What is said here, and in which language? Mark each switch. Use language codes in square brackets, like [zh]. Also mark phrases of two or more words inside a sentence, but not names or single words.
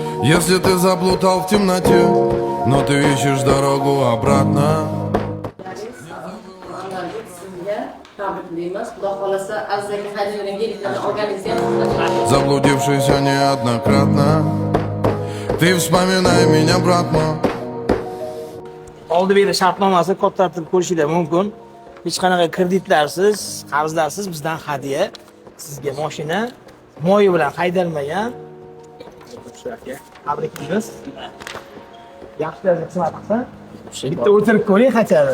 [ru] Если ты заплутал в темноте, но ты ищешь дорогу обратно. Заблудившийся неоднократно, ты вспоминай меня, братman. [uz] Oldi beri shartnomasi ko'rsatib ko'rishinglar mumkin. Hech qanaqa kreditlarsiz, qarzlarsiz bizdan hadya. Sizga mashina moyi bilan haydalmagan. Shularga tabriklaymiz. Yaxshi daraja xizmat qilsa, bitta o'tirib ko'ring qachadi.